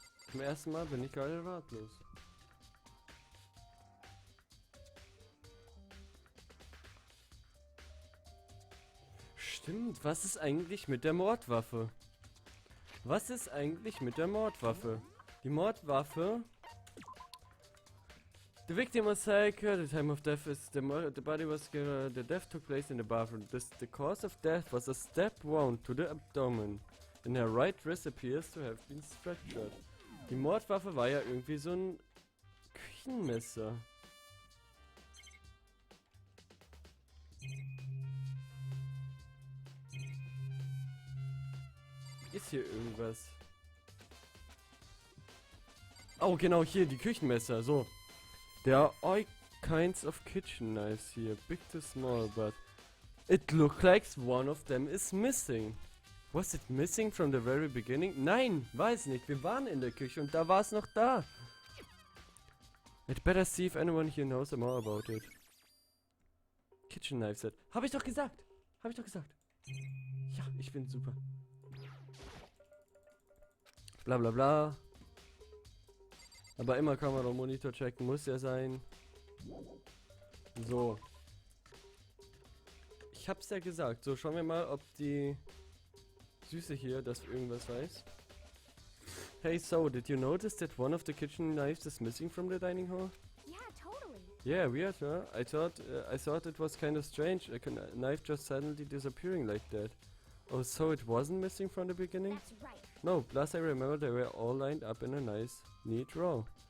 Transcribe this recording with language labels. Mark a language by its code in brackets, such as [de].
[de] Zum ersten Mal bin ich gerade ratlos. Stimmt, was ist eigentlich mit der Mordwaffe? Was ist eigentlich mit der Mordwaffe? Die Mordwaffe... [en] The victim was psycho, the time of death is the body was the death took place in the bathroom. The cause of death was a stab wound to the abdomen. And her right wrist appears to have been fractured. [de] Die Mordwaffe war ja irgendwie so ein Küchenmesser. Ist hier irgendwas? Oh, genau, hier, die Küchenmesser, so. [en] There are all kinds of kitchen knives here, big to small, but it looks like one of them is missing. Was it missing from the very beginning? [de] Nein, weiß nicht. Wir waren in der Küche und da war es noch da. [en] I'd better see if anyone here knows more about it. Kitchen knife set. [de] Hab ich doch gesagt. Hab ich doch gesagt. Ja, ich bin super. Bla bla bla. Aber immer Kamera und Monitor checken muss ja sein. So. Ich hab's ja gesagt. So, schauen wir mal, ob die Süße hier das irgendwas weiß. [en] Hey, so, did you notice that one of the kitchen knives is missing from the dining hall? Yeah, totally. Yeah, weird, huh? I thought it was kind of strange. A knife just suddenly disappearing like that. Oh, so it wasn't missing from the beginning? That's right. No, plus I remember they were all lined up in a nice, neat row.